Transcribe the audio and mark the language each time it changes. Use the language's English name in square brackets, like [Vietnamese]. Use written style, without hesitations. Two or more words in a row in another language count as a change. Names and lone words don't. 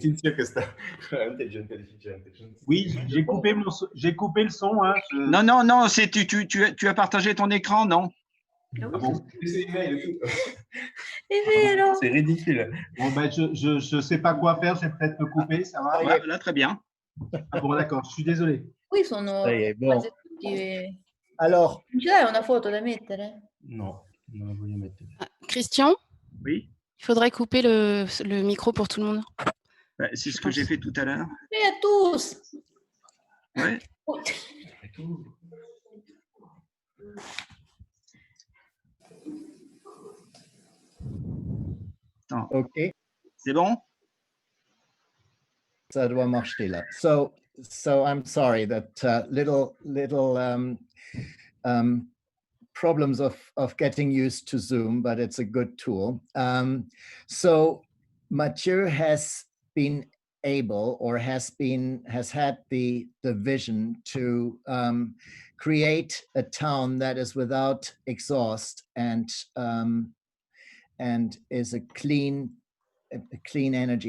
[French] Oui, j'ai coupé le son. Hein, Non, c'est tu as partagé ton écran, non? Ah bon? C'est ridicule. Bon, ben, je sais pas quoi faire, je vais peut-être me couper, ça va? Ouais, là, très bien. Ah bon, d'accord, je suis désolé. [Italian] Qui sono [French] Bon. [Italian] tutti... [French] Alors, [Italian] Ce l'hai una foto da mettere? Non, non la voglio mettere. [French] Christian? Oui. Il faudrait couper le micro pour tout le monde. C'est ce que j'ai fait tout à l'heure. Et à tous! Ouais. Attends. OK. C'est bon? Ça doit marcher là. [English] So I'm sorry that little problems of getting used to Zoom, but it's a good tool. So Mathieu has been able, or has had the vision to create a town that is without exhaust and is a clean energy.